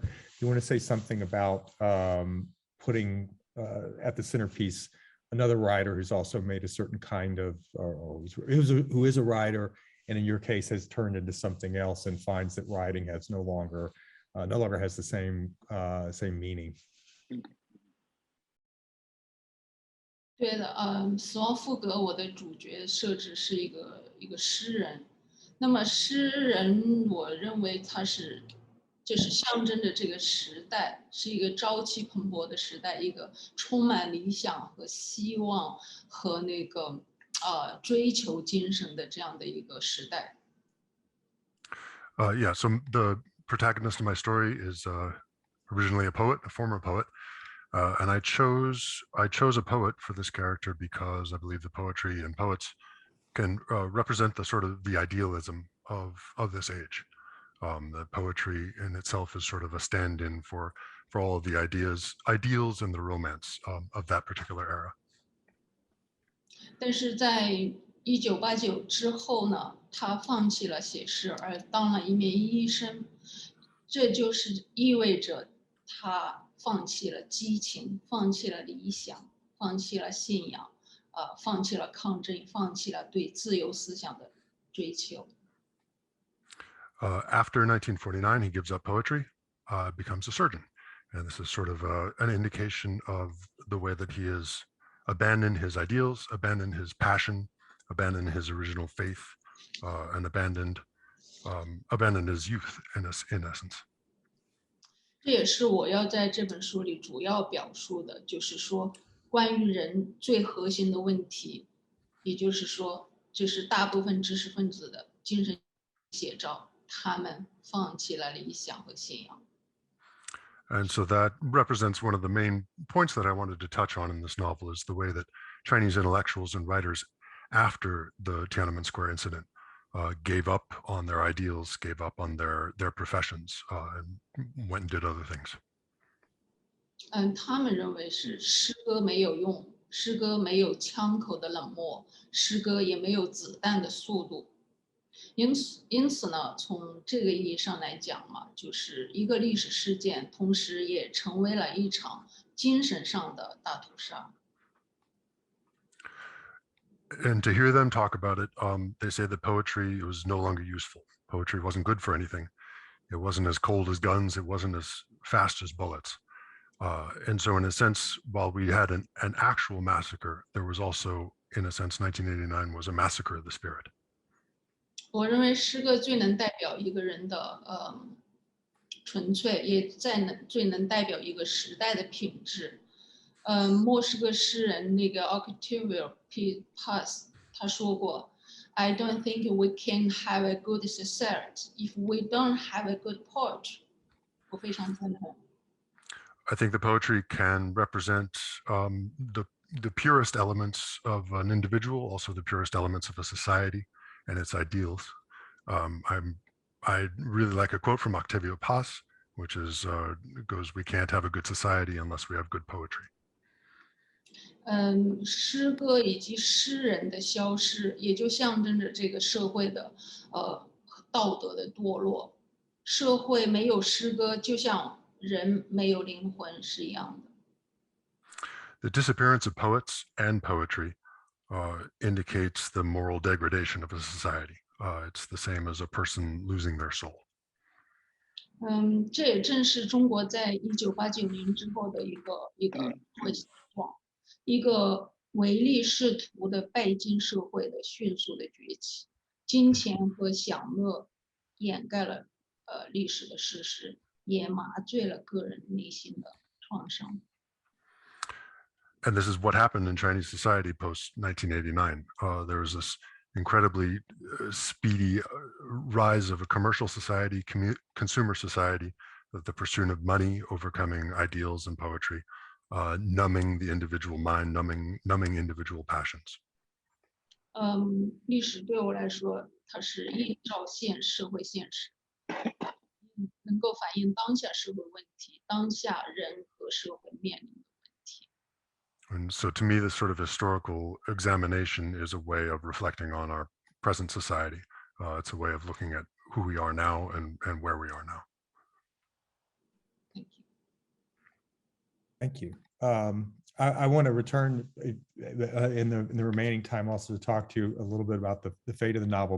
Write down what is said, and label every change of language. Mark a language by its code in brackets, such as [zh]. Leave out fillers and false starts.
[en] Do you want to say something about putting at the centerpiece another writer who's also made a certain kind of, who is a writer, and in your case has turned into something else and finds that writing has no longer has the same meaning? [zh] 对的，死亡赋格我的主角设置是一个诗人，那么诗人我认为他就是象征着这个时代是一个朝气蓬勃的时代，一个充满理想和希望和那个追求精神的这样的一个时代。 [en] Yeah, so the protagonist of my story is originally a poet, a former poet. And I chose a poet for this character because I believe the poetry and poets can represent the sort of the idealism of this age. The poetry in itself is sort of a stand-in for all of the ideals and the romance of that particular era. [zh] 但是在1989之后呢，他放弃了写诗，而当了一名医生，这就是意味着他放弃了激情，放弃了理想，放弃了信仰，放弃了抗争，放弃了对自由思想的追求。 [en] After 1949, he gives up poetry, becomes a surgeon. And this is sort of an indication of the way that he has abandoned his ideals, abandoned his passion, abandoned his original faith, and abandoned his youth in essence. [zh] 这也是我要在这本书里主要表述的，就是说关于人最核心的问题，也就是说，这是大部分知识分子的精神写照，他们放弃了理想和信仰。 [en] And so that represents one of the main points that I wanted to touch on in this novel, is the way that Chinese intellectuals and writers after the Tiananmen Square incident gave up on their ideals, gave up on their professions, and went and did other things. [zh] 他们认为是诗歌没有用，诗歌没有枪口的冷漠，诗歌也没有子弹的速度。因此呢，从这个意义上来讲嘛，就是一个历史事件，同时也成为了一场精神上的大屠杀。 [en] And to hear them talk about it, they say that poetry was no longer useful. Poetry wasn't good for anything. It wasn't as cold as guns. It wasn't as fast as bullets. And so in a sense, while we had an actual massacre, there was also, in a sense, 1989 was a massacre of the spirit. [zh] 我认为诗歌最能代表一个人的纯粹，也最能代表一个时代的品质。墨西哥诗人那个 [en] Octavio Paz [zh] 他说过 [en] ，I don't think we can have a good society if we don't have a good poetry。 [zh] 我非常赞同。 [en] I think the poetry can represent the purest elements of an individual, also the purest elements of a society and its ideals. I really like a quote from Octavio Paz, which is goes, "We can't have a good society unless we have good poetry." [zh] 诗歌以及诗人的消失，也就象征着这个社会的道德的堕落。社会没有诗歌，就像人没有灵魂是一样的。 [en] The disappearance of poets and poetry indicates the moral degradation of a society. It's the same as a person losing their soul. [zh] 这也正是中国在1989年之后的一个状况，一个唯利是图的拜金社会的迅速的崛起，金钱和享乐掩盖了历史的事实，也麻醉了个人内心的创伤。 [en] And this is what happened in Chinese society post 1989. There was this incredibly speedy rise of a commercial society, consumer society, the pursuit of money, overcoming ideals and poetry, numbing the individual mind, numbing individual passions. [zh] 历史对我来说，它是映照社会现实，能够反映当下社会问题，当下人和社会面临的问题。 [en] And so to me, this sort of historical examination is a way of reflecting on our present society. It's a way of looking at who we are now and where we are now. Thank you. Thank you. I want to return in the remaining time also to talk to you a little bit about the fate of the novel.